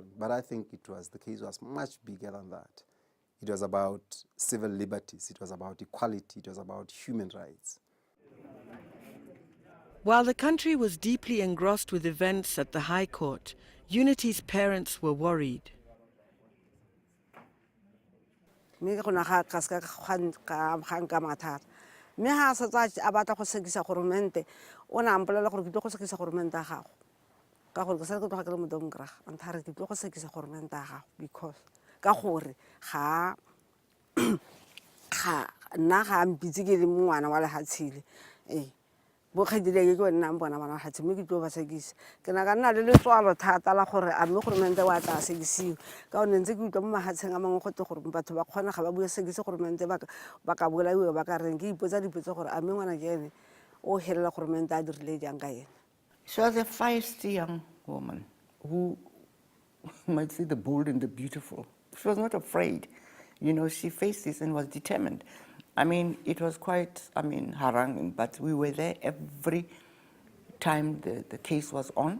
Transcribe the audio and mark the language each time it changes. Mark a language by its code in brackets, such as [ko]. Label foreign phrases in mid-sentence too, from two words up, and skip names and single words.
[en] But I think the case was much bigger than that. It was about civil liberties, it was about equality, it was about human rights. While the country was deeply engrossed with events at the High Court, Unity's parents were worried. [tn] mme go na ga ka ska ga mathata mme ha sa tsa a batla go sekisa goromente o na ampolela gore ke tlo go sekisa goromente a gago ka gore ke sa ke tloga ke le modomgraga antare ke tlo go sekisa goromente a gago because ka gore ga nna ga mpitse ke le ngwana wa lehatshile bo khedile ke wena bona bana hatsi mme ke tlo ba sekisa ke na ka nna le letswalo thata la gore a mme goromente wa tla sekisiwa ka one ntse ke utlwa mo mahatsheng a mangwe go te gore batho ba kgona ga ba bua sekise goromente ba ka bolaiwa ba ka reng ke ipotsa dipotso gore a mme ngwana ke ene o helela goromente a dirile jang ka ene. [en] She was a feisty young woman who, you might say, the bold and the beautiful. She was not afraid. She faced this and was determined. I mean, it was quite, haranguing, but we were there every time the case was on.